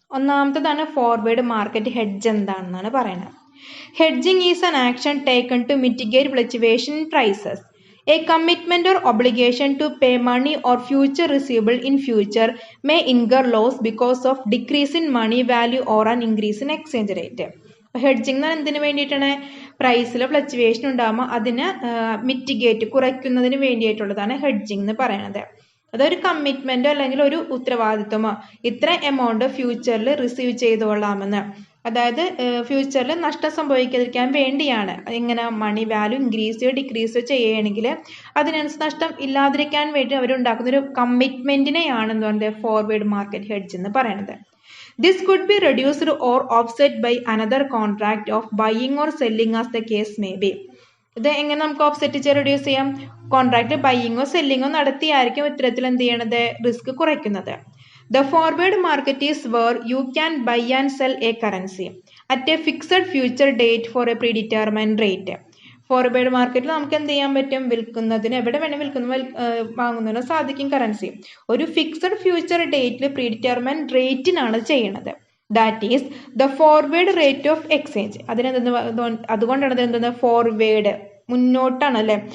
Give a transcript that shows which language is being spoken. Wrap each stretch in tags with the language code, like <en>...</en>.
<ml>ഒന്നാമത്തേതാണ് forward market hedge. എന്താണെന്നാണ് പറയുന്നത്.</ml> <en>Hedging is an action taken to mitigate fluctuation in prices. A commitment or obligation to pay money or future receivable in future may incur loss because of decrease in money value or an increase in exchange rate.</en> <ml>Hedging എന്തിനു വേണ്ടിയിട്ടാണ്, പ്രൈസിൽ fluctuation ഉണ്ടാകുമ്പോൾ അതിനെ mitigate കുറയ്ക്കുന്നതിന് വേണ്ടിയിട്ടുള്ളതാണ് hedging എന്ന് പറയുന്നത്. അതൊരു കമ്മിറ്റ്മെന്റോ അല്ലെങ്കിൽ ഒരു ഉത്തരവാദിത്വമോ, ഇത്ര എമൗണ്ട് ഫ്യൂച്ചറിൽ റിസീവ് ചെയ്തുകൊള്ളാമെന്ന്, അതായത് ഫ്യൂച്ചറിൽ നഷ്ടം സംഭവിക്കാതിരിക്കാൻ വേണ്ടിയാണ്. ഇങ്ങനെ മണി വാല്യൂ ഇൻക്രീസോ ഡിക്രീസോ ചെയ്യുകയാണെങ്കിൽ അതിനനുസരിച്ച് നഷ്ടം ഇല്ലാതിരിക്കാൻ വേണ്ടി അവരുണ്ടാക്കുന്ന ഒരു കമ്മിറ്റ്മെന്റിനെയാണ് എന്ന് പറയുന്നത് ഫോർവേഡ് മാർക്കറ്റ് ഹെഡ്ജ് എന്ന് പറയുന്നത്.</ml> <en>This could be reduced or offset by another contract of buying or selling as the case may be.</en> <ml>ഇത് എങ്ങനെ നമുക്ക് ഓഫ്സെറ്റ് ചെയ്ത് റെഡ്യൂസ് ചെയ്യാം, കോൺട്രാക്ട് ബൈയിങ്ങോ സെല്ലിങ്ങോ നടത്തിയായിരിക്കും ഇത്തരത്തിൽ എന്ത് ചെയ്യണത്, റിസ്ക് കുറയ്ക്കുന്നത്.</ml> <en>The forward market is where you can buy and sell a currency at a fixed future date for a predetermined rate.</en> <ml>Forward മാർക്കറ്റിൽ നമുക്ക് എന്ത് ചെയ്യാൻ പറ്റും, വിൽക്കുന്നതിന് എവിടെ വേണം വാങ്ങുന്നതിനോ സാധിക്കും കറൻസി. ഒരു ഫിക്സഡ് ഫ്യൂച്ചർ ഡേറ്റിൽ പ്രീഡിറ്റർമൈൻഡ് റേറ്റിനാണ് ചെയ്യണത്.</ml> <en>That is the forward rate of exchange.</en> <ml>അതുകൊണ്ടാണ് എന്തെന്ന് ഫോർവേഡ്, മുന്നോട്ടാണ് അല്ലേ.</ml>